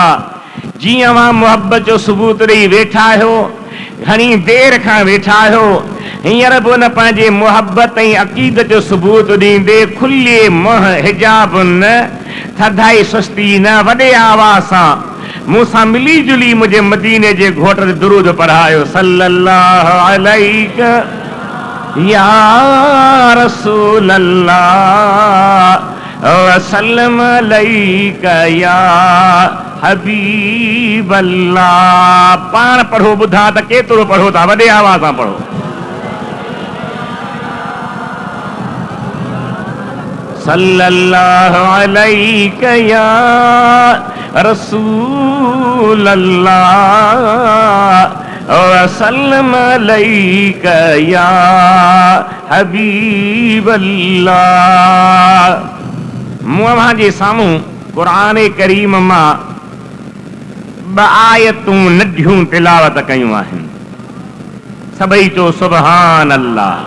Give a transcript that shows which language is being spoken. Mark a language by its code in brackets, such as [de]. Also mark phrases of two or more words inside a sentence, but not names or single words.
[sd] जीअं अवां मुहबत जो सबूत ॾेई वेठा आहियो, घणी देरि खां वेठा आहियो, हींअर बि उन पंहिंजे मुहबत ऐं अक़ीदत जो सबूत ॾींदे खुले मुंह हिजाब न, थधाई सुस्ती न, वॾे आवाज़ सां मूंसां मिली जुली मुंहिंजे मदीने जे घोट ते दुरूद पढ़ायो। [ar] صلى الله عليك يا رسول الله وسلم عليك يا حبيب الله. [sd] पाण पढ़ो, ॿुधा त केतिरो पढ़ो था, वॾे आवाज़ सां पढ़ो। [ar] صلى الله عليك يا رسول الله وسلم عليك يا حبيب الله. [sd] मुआ जे साम्हूं क़ुरान करीम मां ब आयतूं नढियूं तिलावत कयूं आहिनि। सभई चो [ar] سبحان الله.